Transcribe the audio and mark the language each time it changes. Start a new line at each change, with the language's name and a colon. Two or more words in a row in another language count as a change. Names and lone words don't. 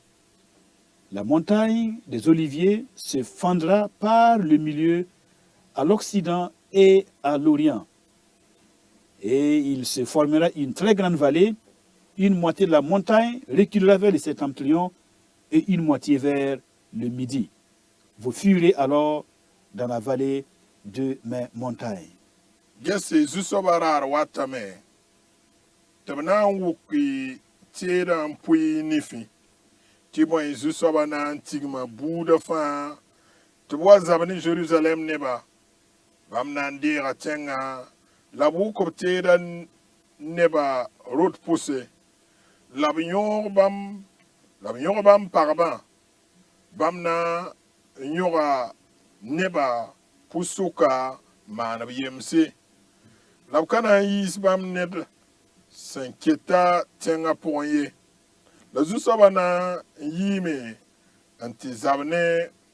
French: La montagne des Oliviers se fendra par le milieu à l'Occident et à l'Orient. Et il se formera une très grande vallée. Une moitié de la montagne reculera vers le septentrion et une moitié vers le midi. Vous fuirez alors dans la vallée de mes montagnes.
Mossi: Gese zu-soaba raar watame tɩ b na n wʋk teedã n pʋɩ nifẽ tɩ bõe zu-soaba na n tigma buudã fãa tɩ b wa zab ne Jerusalem neba bãmb na n deega tẽngã la b wʋk b teedã neba rot pousse la b yõg bãmb pagbã bãmb na yõga neba pʋsʋka maan b yemse la b ka na n yiis bãmb ned sẽn keta tẽngã pʋgẽ ye la zu-soabã na n yiime n tɩ zab ne